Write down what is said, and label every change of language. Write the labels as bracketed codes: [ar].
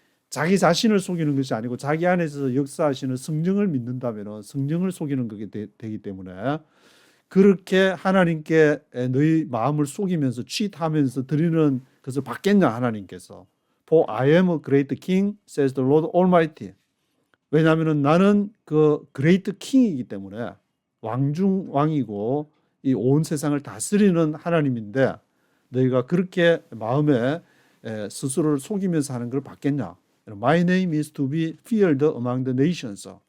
[ko] 자기 자신을 속이는 것이 아니고 자기 안에서 역사하시는 성령을 믿는다면 성령을 속이는 그게 되기 때문에, 그렇게 하나님께 너희 마음을 속이면서 취하면서 드리는 것을 받겠냐 하나님께서. [en] For I am a great king, says the Lord Almighty. [ko] 왜냐하면 나는 그 great king이기 때문에, 왕중 왕이고 이 온 세상을 다스리는 하나님인데 너희가 그렇게 마음에 스스로를 속이면서 하는 걸 받겠냐. [en] My name is to be feared among the nations.